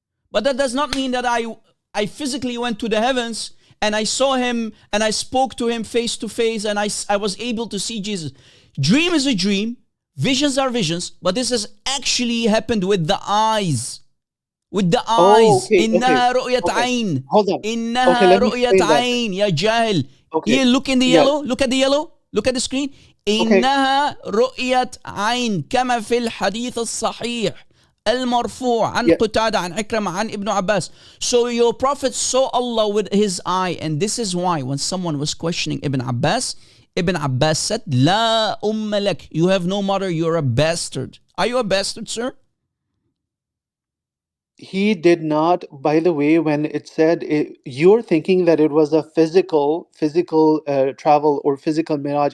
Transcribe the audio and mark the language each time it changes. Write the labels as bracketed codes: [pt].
[en] But that does not mean that I physically went to the heavens and I saw him and I spoke to him face to face and I was able to see Jesus. Dream is a dream, visions are visions, but this has actually happened with the eyes. With the eyes. [ar] إِنَّهَا رُؤْيَةَ عَيْن. [en] Hold on. [ar] إِنَّهَا رُؤْيَةَ عَيْن. Ya jahil. [en] Here, look in the yellow. Look at the yellow. Look at the screen. Okay. [ar] إنها رؤية عين كما في الحديث الصحيح المرفوع عن قتادة عن عكرمة عن Ibn Abbas. [en] So your prophet saw Allah with his eye, and this is why when someone was questioning Ibn Abbas said, [ar] لا أم لك, [en] you have no mother, you're a bastard. Are you a bastard, sir? He did not, by the way, when it said, you're thinking that it was a physical travel or physical mirage.